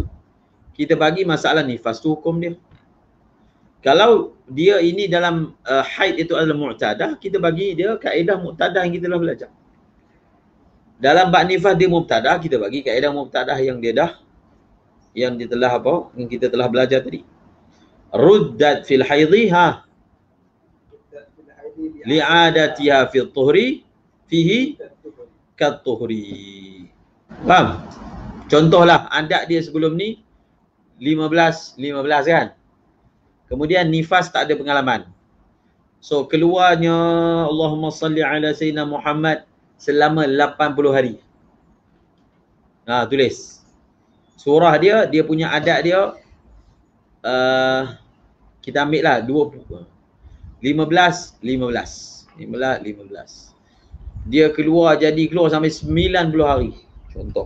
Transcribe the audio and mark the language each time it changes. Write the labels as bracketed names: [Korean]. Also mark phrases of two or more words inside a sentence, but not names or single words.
[Malay] Kita bagi masalah nifas tu hukum dia. Kalau dia ini dalam haid itu adalah mu'tadah, kita bagi dia kaedah mu'tadah yang kita telah belajar. Dalam bab nifas dia mubtadah, kita bagi kaedah mubtadah yang dia telah apa? Yang kita telah belajar tadi. [Arabic] ردت في الحيض لعادتها في الطهر فيه كالطهر. [Malay] Faham? Contohlah adat dia sebelum ni 15 kan. Kemudian nifas tak ada pengalaman. So keluarnya [Arabic] اللهم صل على سيدنا محمد [Malay] selama 80 hari. Tulis. Surah dia punya adat dia kita ambil lah 15. Dia keluar sampai 90 hari. Contoh.